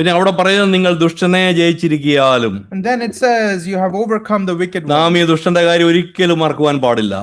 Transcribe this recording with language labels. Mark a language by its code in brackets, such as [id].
[ml] പിന്നെ അവിടെ പറയുന്നത് നിങ്ങൾ ദുഷ്ടനെ ജയിച്ചിരിക്കാലും. [en] And then it says you have overcome the wicked one. [ml] നാം ഈ ദുഷ്ടന്റെ കാര്യം ഒരിക്കലും മറക്കുവാൻ പാടില്ല.